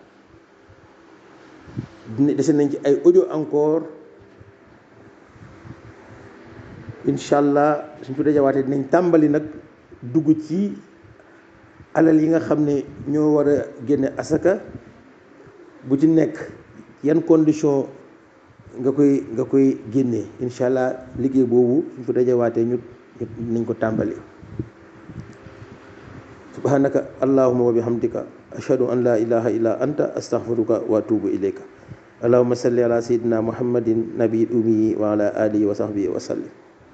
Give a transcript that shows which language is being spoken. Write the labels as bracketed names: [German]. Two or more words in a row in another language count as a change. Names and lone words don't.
[Wolof] dese nañ ci ay audio encore [Arabic] إن شاء الله [Wolof] suñ ko dajewaatee dinañ tàmbali nag dugg ci alal yi nga xam ne ñoo war a génne asaka bu ci nekk yan condition nga koy génnee [Arabic] إن شاء الله [Wolof] liggéey boobu suñ ko dajewaatee ñu nañ ko tàmbali [Arabic] سبحانك اللهم وبحمدك أشهد أن لا إله إلا أنت أستغفرك وأتوب إليك اللهم صل على سيدنا محمد النبي الأمي وعلى آله وصحبه وسلم